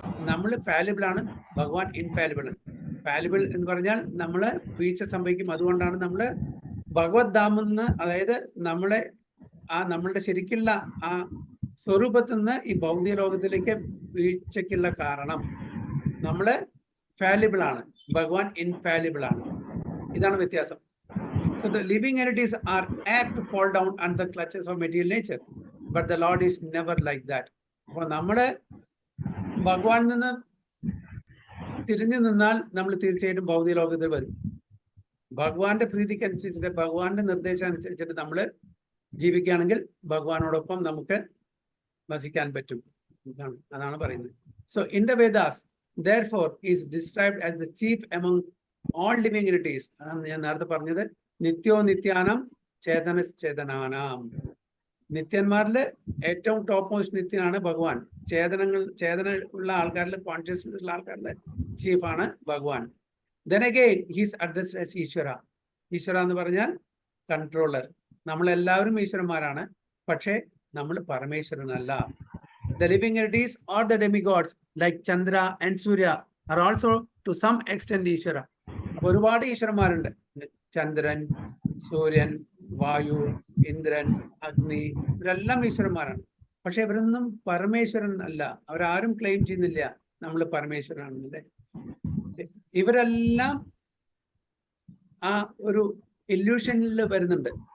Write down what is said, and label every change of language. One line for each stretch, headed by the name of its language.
Malayalam: നമ്മൾ ഫാലിബിൾ ആണ്, ഭഗവാൻ ഇൻഫാലിബിൾ. ഫാലിബിൾ എന്ന് പറഞ്ഞാൽ നമ്മള് വീഴ്ച സംഭവിക്കും. അതുകൊണ്ടാണ് നമ്മള് ഭഗവത് ധാമെന്ന്, അതായത് നമ്മളുടെ ശരിക്കുള്ള ആ സ്വരൂപത്തിൽ നിന്ന് ഈ ഭൗതിക ലോകത്തിലേക്ക് വീഴ്ചയ്ക്കുള്ള കാരണം നമ്മള് ഫാലിബിൾ ആണ്, ഭഗവാൻ ഇൻഫാലിബിൾ ആണ്. ഇതാണ് വ്യത്യാസം.
English: So the living entities are apt to fall down under the clutches of material nature, but the Lord is never like that.
Malayalam: അപ്പോൾ നമ്മള് ഭഗവാനിൽ നിന്ന് തിരിഞ്ഞു നിന്നാൽ നമ്മൾ തീർച്ചയായിട്ടും ഭൗതിക ലോകത്തിൽ വരും. ഭഗവാന്റെ പ്രീതിക്കനുസരിച്ചിട്ട്, ഭഗവാന്റെ നിർദ്ദേശം അനുസരിച്ചിട്ട് നമ്മൾ ജീവിക്കുകയാണെങ്കിൽ ഭഗവാനോടൊപ്പം നമുക്ക് വസിക്കാൻ പറ്റും. അതാണ് പറയുന്നത്.
English: So in the Vedas, therefore, is described as the chief among all living entities.
Malayalam: അതാണ് ഞാൻ നേരത്തെ പറഞ്ഞത്.
Sanskrit: നിത്യോ നിത്യാനം ചേതനാനാം.
Malayalam: നിത്യന്മാരില് ഏറ്റവും ടോപ്പ് മോസ്റ്റ് നിത്യനാണ് ഭഗവാൻ. ചേതന ഉള്ള ആൾക്കാരിൽ, കോൺഷ്യസ്നെസ് ഉള്ള ആൾക്കാരിലെ ചീഫാണ് ഭഗവാൻ.
English: Then again, he is addressed as Ishvara.
Malayalam: ഈശ്വര എന്ന് പറഞ്ഞാൽ കൺട്രോളർ. നമ്മളെല്ലാവരും ഈശ്വരന്മാരാണ്, പക്ഷേ നമ്മൾ പരമേശ്വരനല്ല.
English: The living entities or the demigods like Chandra and Surya are also to some extent Ishvara.
Malayalam: ഒരുപാട് ഈശ്വരന്മാരുണ്ട്. ചന്ദ്രൻ, സൂര്യൻ, വായു, ഇന്ദ്രൻ, അഗ്നി, ഇവരെല്ലാം ഈശ്വരന്മാരാണ്. പക്ഷെ ഇവരൊന്നും പരമേശ്വരൻ അല്ല. അവരാരും ക്ലെയിം ചെയ്യുന്നില്ല നമ്മൾ പരമേശ്വരനാണെന്നല്ലേ. ഇവരെല്ലാം ആ ഒരു ഇല്യൂഷനിൽ വരുന്നുണ്ട്.